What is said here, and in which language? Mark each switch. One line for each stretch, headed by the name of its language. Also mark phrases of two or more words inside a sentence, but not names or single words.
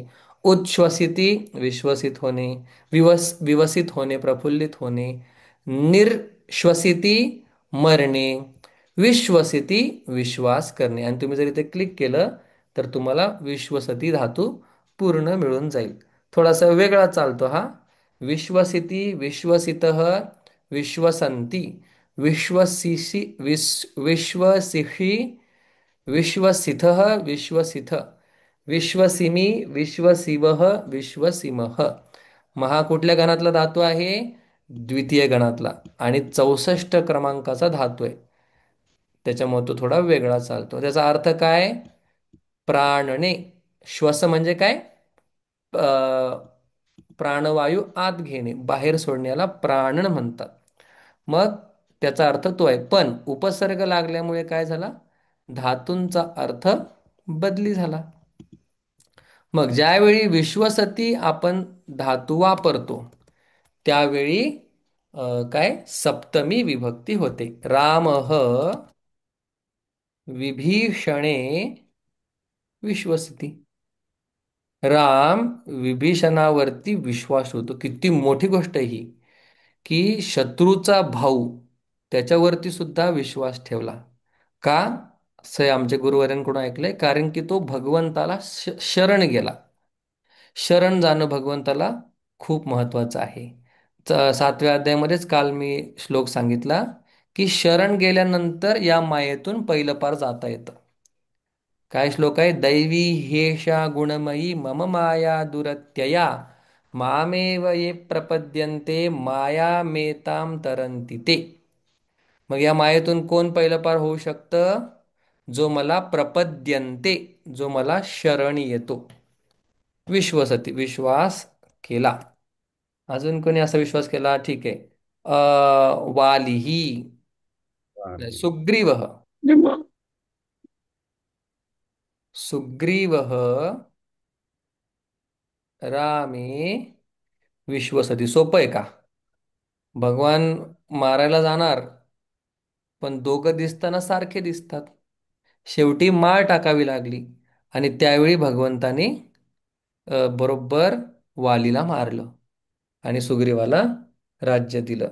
Marathi: उच्छ्वसिती विश्वसित होणे. विवसित होणे प्रफुल्लित होणे. निर्श्वसिती मरणे. विश्वसिती विश्वास करणे. आणि तुम्ही जर इथे क्लिक केलं तर तुम्हाला विश्वसती धातू पूर्ण मिळून जाईल. थोडासा वेगळा चालतो हा.
Sanskrit: विश्वसिती विश्वसित विश्वसंती विश्वसिषि विश्वसिषी विश्वसिथ विश्वसिथ विश्वसिमी, विश्वसिवह, विश्वसिमह.
Marathi: महा कुठल्या गणातला धातू आहे? द्वितीय गणातला. आणि 64 क्रमांकाचा धातू आहे. त्याच्यामुळे तो थोडा वेगळा चालतो. त्याचा अर्थ काय? प्राणणे. श्वास म्हणजे काय? प्राणवायू आत घेणे, बाहेर सोडण्याला प्राणन म्हणतात. मग त्याचा अर्थ तो आहे. पण उपसर्ग लागल्यामुळे काय झाला? धातूंचा अर्थ बदली झाला. मग ज्यावेळी विश्वसती आपण धातू वापरतो त्यावेळी काय सप्तमी विभक्ती होते.
Sanskrit: रामः विभीषणे विश्वसती.
Marathi: राम विभीषणावरती विश्वास होतो. किती मोठी गोष्ट आहे ही, की शत्रूचा भाऊ त्याच्यावरती सुद्धा विश्वास ठेवला. का? असं हे आमच्या गुरुवाऱ्यांकडून ऐकलंय, कारण की तो भगवंताला शरण गेला. शरण जाणं भगवंताला खूप महत्वाचं आहे. 7व्या अध्यायामध्येच काल मी श्लोक सांगितला, की शरण गेल्यानंतर या मायेतून पहिलं पार जाता येतं. काय श्लोक आहे?
Sanskrit: दैवी ह्येषा गुणमयी मम माया दुरत्यया मामेव ये प्रपद्यन्ते मायामेतां तरन्ति ते.
Marathi: मग या मायेतून कोण पहिलं पार होऊ शकतं? जो मला प्रपद्यन्ते, जो मला शरण येतो. विश्वसती, विश्वास केला. अजून कोणी असा विश्वास केला? ठीक आहे. वालीही, नाही, वाली. सुग्रीवः.
Sanskrit: सुग्रीवः रामे विश्वसती.
Marathi: सोपं आहे का? भगवान मारायला जाणार, पण दोघं दिसताना सारखे दिसतात. शेवटी माळ टाकावी लागली आणि त्यावेळी भगवंताने बरोबर वालीला मारलं आणि सुग्रीवाला राज्य दिलं.